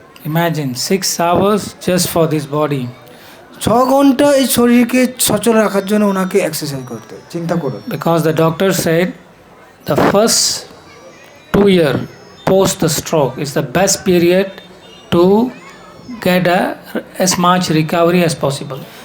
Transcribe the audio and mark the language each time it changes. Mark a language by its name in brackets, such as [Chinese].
[English] Imagine 6 hours just for this body. [Bangla] 6 ঘন্টা এই শরীরকে সচল রাখার জন্য ওনাকে এক্সারসাইজ করতে হবে, চিন্তা করুন। [English] Because the doctor said the first 2 years post the stroke is the best period to get as much recovery as possible.